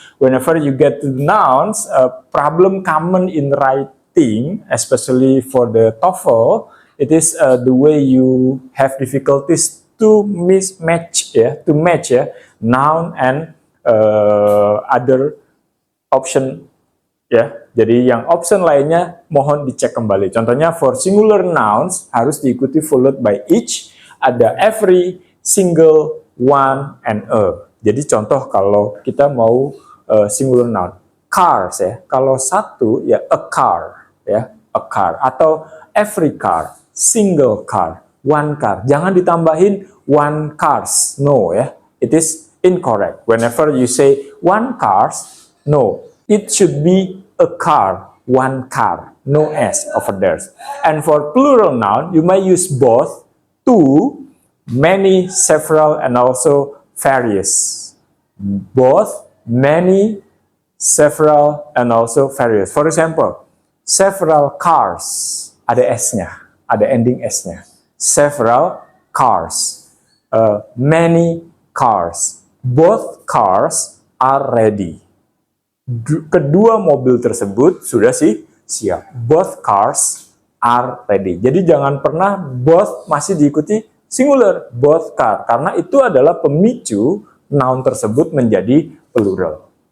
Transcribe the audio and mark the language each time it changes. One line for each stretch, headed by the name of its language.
English: Whenever you get to the nouns, problem common in writing, especially for the TOEFL, it is the way you have difficulties to mismatch, to match noun and other option.
Indonesian: Ya, jadi yang option lainnya mohon dicek kembali. Contohnya
English: for singular nouns
Indonesian: harus diikuti
English: followed by each,
Indonesian: ada every, single, one, and a. Jadi contoh kalau kita mau singular noun, cars ya. Kalau satu ya a car ya, a car, atau every car, single car, one car. Jangan ditambahin one cars. No ya.
English: It is incorrect. Whenever you say one cars, no. It should be a car, one car, no s over there. And for plural noun, you may use both, two, many, several, and also various. Both, many, several, and also various. For example, several cars,
Indonesian: ada s-nya, ada ending s-nya.
English: Several cars, many cars, both cars are ready.
Indonesian: Kedua mobil tersebut sudah siap.
English: Both cars are ready.
Indonesian: Jadi jangan pernah both masih diikuti singular, both car, karena itu adalah pemicu noun tersebut menjadi plural.